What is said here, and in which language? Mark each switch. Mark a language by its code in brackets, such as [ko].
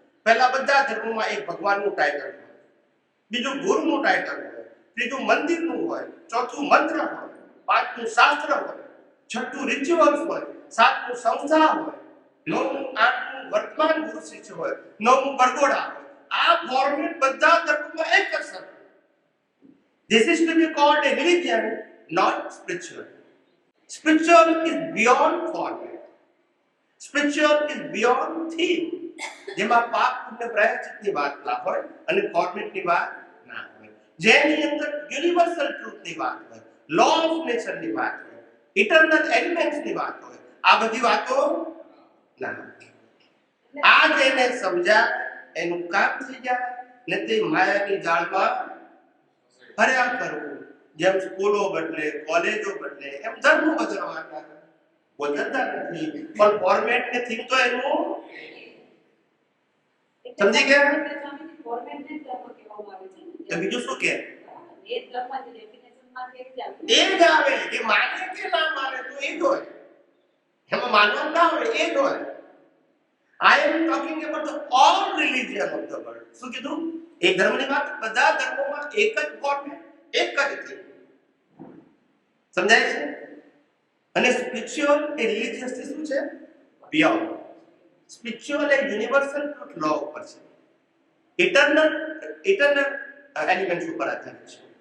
[gu] પહેલા બધા ધર્મોમાં એક ભગવાનનું ટાઇટલ હોય, બીજું ગુરુનું ટાઇટલ હોય, ત્રીજું મંદિરનું હોય, ચોથું મંત્ર હોય, પાંચમું શાસ્ત્ર હોય, છઠ્ઠું રિચ્યુઅલ્સ હોય, સાતમું સંસ્થા હોય, નવમું આઠમું વર્તમાન ગુરુ શિષ્ય હોય, નવમું બરગોડા હોય. આ ફોર્મેટ બધા ધર્મોમાં એક જ સરખું. [en] This is to be called a religion, not spiritual. Spiritual is beyond format. Spiritual is beyond theme. [gu] જેમાં પાપ પુણ્ય પ્રાયશ્ચિતની વાત ના હોય અને ફોર્મેટની વાત ના હોય. જેની અંદર યુનિવર્સલ ટ્રુથની વાત હોય, લો ઓફ નેચરની વાત હોય, ઇટરનલ એલિમેન્ટ્સની વાત હોય, આ બધી વાતો ના હોય. આ જેને સમજાય એનું કામ થઈ જાય ને તે માયાની જાળમાં ફર્યા કરવું. જેમ સ્કૂલો બદલે, કોલેજો બદલે, એમ ધર્મો બદલવાના બદલતા નથી, પણ ફોર્મેટ ને થીમ તો એનું સમજી ગયા? ફોર્મેટ ને ધર્મ કહેવામાં આવે છે. તો બીજું શું કે એ ધર્મની ડેફિનેશનમાં એક જ આવે. એ જ આવે. એ માને કે ના માને તો એ જ હોય, એમાં માનવાનું ના હોય, એ જ હોય. [en] I am talking about the all religion of the world. [gu] શું કીધું? એક ધર્મની વાત, બધા ધર્મોમાં એક જ ફોર્મેટ, એક જ થીમ. સમજાય છે? અને સ્પિરિચ્યુઅલ એ રિલિજિયસ થી શું છે? બિયોન્ડ. સ્પિરિચ્યુઅલ એ યુનિવર્સલ ટ્રુથ લો ઉપર છે, ઇટરનલ એલિમેન્ટ્સ ઉપર આધારિત છે.